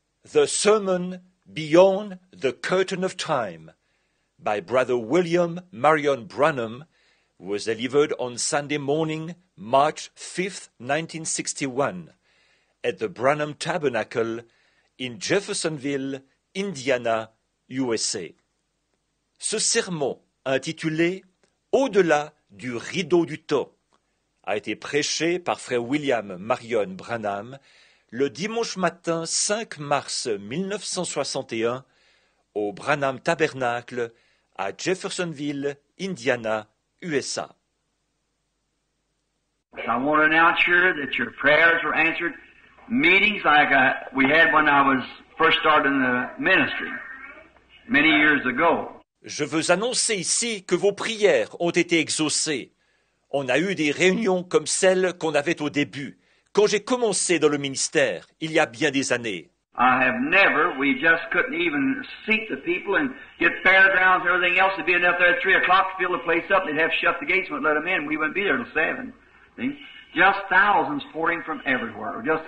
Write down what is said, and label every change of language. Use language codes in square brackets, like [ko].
[en] The Sermon Beyond the Curtain of Time by Brother William Marion Branham was delivered on Sunday morning, March 5th, 1961, at the Branham Tabernacle in Jeffersonville, Indiana, USA. [fr] Ce sermon, intitulé « Au-delà du rideau du temps », a été prêché par frère William Marion Branham le dimanche matin 5 mars 1961 au Branham Tabernacle à Jeffersonville, Indiana, USA. [en] I want to announce here that your prayers were answered. Meetings like we had when I was first starting the ministry many years ago. [fr] Je veux annoncer ici que vos prières ont été exaucées. On a eu des réunions comme celles qu'on avait au début, quand j'ai commencé dans le ministère, il y a bien des années. [en] We just couldn't even seat the people and get fairgrounds and everything else. They'd be enough there at 3 o'clock to fill the place up. They'd have to shut the gates and let them in. We wouldn't be there till 7. See? Just thousands pouring from everywhere.